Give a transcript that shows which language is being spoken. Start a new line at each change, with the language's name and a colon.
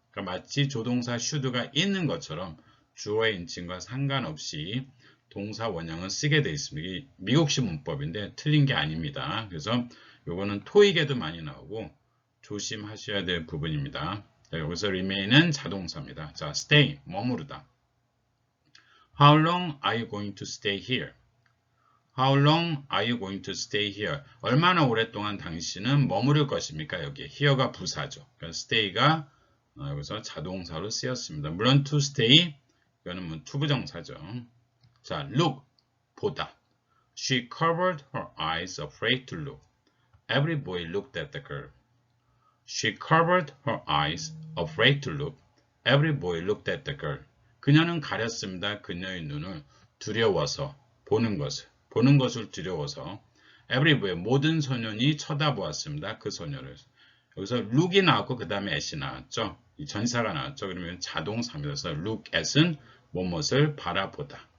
Korean: 그러니까 마치 조동사 should가 있는 것처럼 주어의 인칭과 상관없이 동사 원형을 쓰게 되어 있습니다. 이게 미국식 문법인데 틀린 게 아닙니다. 그래서 요거는 토익에도 많이 나오고 조심하셔야 될 부분입니다. 자, 여기서 remain은 자동사입니다. 자, stay, 머무르다.
English: How long are you going to stay here? How long are you going to stay here?
Korean: 얼마나 오랫동안 당신은 머무를 것입니까? 여기에 here가 부사죠. 그러니까 stay가 여기서 자동사로 쓰였습니다. 물론 to stay 이거는 뭐 투부정사죠. 자, look, 보다.
English: She covered her eyes, afraid to look. Every boy looked at the girl. She covered her eyes, afraid to look. Every boy looked at the girl.
Korean: 그녀는 가렸습니다. 그녀의 눈을 두려워서 보는 것을 두려워서.
English: Every boy,
Korean: 모든 소년이 쳐다보았습니다. 그 소녀를. 여기서 look이 나왔고 그 다음에 at이 나왔죠. 이 전사가 나왔죠. 그러면 자동사입니다. look at은 무엇을 바라보다.